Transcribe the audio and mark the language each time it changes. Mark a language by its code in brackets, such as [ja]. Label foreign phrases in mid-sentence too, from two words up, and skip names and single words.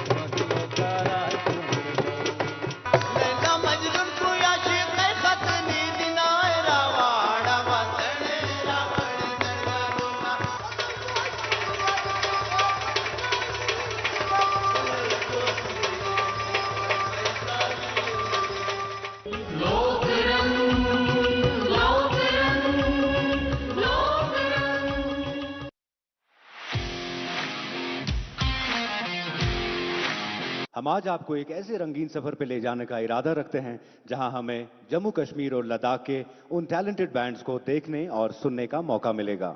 [ur] لیلا مجنون کو عاشق خط نیند نہ راواڑا وطن راوڑ درگاہ لوک رنگ لوک رنگ لوک رنگ ہم آج آپ کو ایک ایسے رنگین سفر پہ لے جانے کا ارادہ رکھتے ہیں جہاں ہمیں جموں کشمیر اور لداخ کے ان [en] talented bands [ur] کو دیکھنے اور سننے کا موقع ملے گا